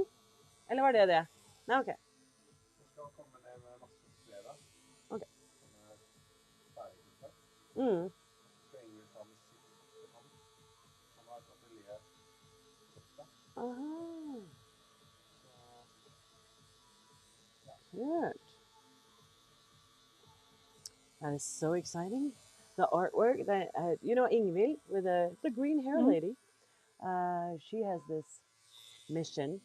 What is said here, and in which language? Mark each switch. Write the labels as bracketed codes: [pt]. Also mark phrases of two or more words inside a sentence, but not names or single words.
[no] Eller var det det? Nei, ok. Jeg skal komme ned med masse på fredag. Ok. Som er ferdigkuttet. Skal Ingrid ta musikk til han. Han har et atelier torsdag. [en] Aha. Good. That is so exciting. The artwork that you know, Ingvild with the green hair lady. She has this mission.